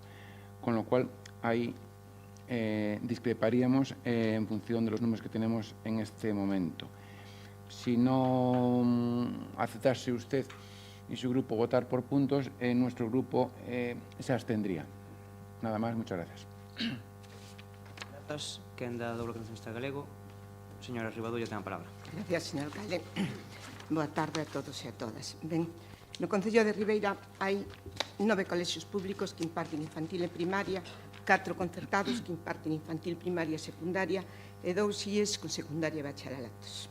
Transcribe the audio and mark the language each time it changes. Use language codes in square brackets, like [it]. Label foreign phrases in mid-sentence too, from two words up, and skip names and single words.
[es] Con lo cual, ahí discreparíamos en función de los números que tenemos en este momento. Si no aceptase usted y su grupo votar por puntos, nuestro grupo se abstendría. Nada más, muchas gracias. [gl] Grazas. Quen da do Bloque Nacionalista Galego? Señora Rivadulla, ten a palabra. [es] Gracias, señor alcalde. [gl] Boa tarde a todos e a todas. Ben, no Concello de Ribeira hai 9 colexios públicos que imparten infantil e primaria, 4 concertados que imparten infantil, primaria e secundaria e 2 IES con secundaria e bacharelatos.